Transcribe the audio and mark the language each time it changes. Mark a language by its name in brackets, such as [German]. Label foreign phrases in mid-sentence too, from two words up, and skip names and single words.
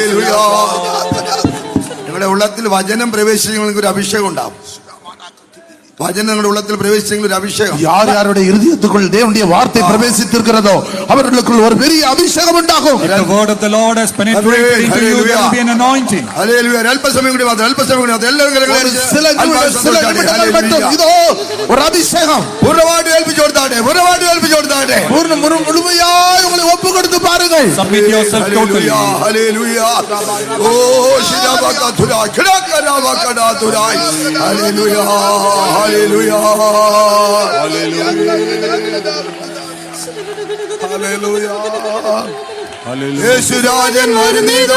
[Malayalam] നിങ്ങളുടെ ഉള്ളത്തിൽ വചനം പ്രവേശിക്കുന്ന ഒരു അഭിഷേകം ഉണ്ടാവും. വചനങ്ങളുടെ ഉള്ളത്തിൽ പ്രവേശിച്ചെങ്കിൽ ഒരു അഭിഷേകം. [Tamil] யார் யாருடைய இருதயத்துக்குள் தேவனுடைய வார்த்தை பிரவேசித்திருக்கிறதோ அவர்களுக்குள் ஒரு பெரிய அபிஷேகம் உண்டாகும். [English] If the word of the Lord has penetrated into you, there will be an anointing. [Malayalam] ഹല്ലേലൂയ. അല്പസമയം കൂടി മാത്രം, അല്പസമയം കൂടി മാത്രം. എല്ലാവരും [Tamil] சில நிமிடங்கள் மட்டும் இதோ ஒரு அபிஷேகம். [Malayalam] പൂർണ്ണമായിട്ട് ഏൽപ്പിച്ചു കൊടുത്താട്ടെ, പൂർണ്ണമായിട്ട് ഏൽപ്പിച്ചു കൊടുത്താട്ടെ. [Tamil] முழுமையாய் உங்களை ஒப்பு கொடுத்து பாருங்கள். [English] Submit yourself totally. [Malayalam] ഹല്ലേലൂയ. ഓ ശിരാബകതുരാ ഖരാകരാബകടാതുരാ. ഹല്ലേലൂയ. ഹല്ലേലൂയ. ഹല്ലേലൂയ. യേശുരാജൻ വരുന്നിതാ,